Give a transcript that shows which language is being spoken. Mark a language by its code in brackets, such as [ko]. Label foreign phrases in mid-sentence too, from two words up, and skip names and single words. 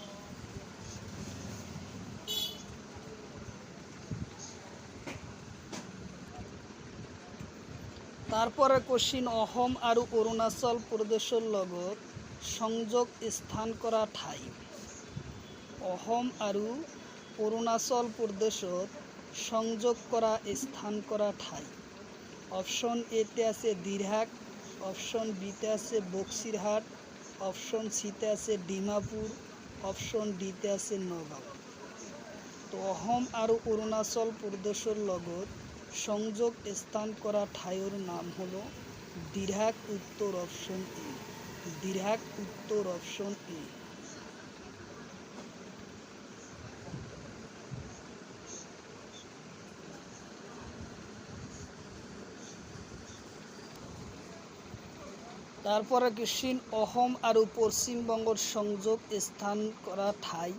[as] তারপরে কোশ্চিন, অসম আৰু অৰুণাচল প্ৰদেশৰ লগত সংযোগ স্থান কৰা ঠাই। অসম আৰু অৰুণাচল প্ৰদেশত সংযোগ কৰা স্থান কৰা ঠাই। অপশন এতে আছে দিৰহাট, অপশন বিতে আছে বক্সিৰহাট, অপশন সিতে আছে ডিমাপুৰ, অপশন ডিতে আছে নগাঁও। তো অসম আৰু অৰুণাচল প্ৰদেশৰ লগত সংযোগ স্থান কৰা ঠাইৰ নাম হ'ল দিৰাক। উত্তৰ অপশ্যন এ। দিৰাক উত্তৰ অপশ্যন এ। তারপরে কোশ্চিন অসম আৰু পশ্চিমবঙ্গৰ সংযোগ স্থান কৰা ঠাই।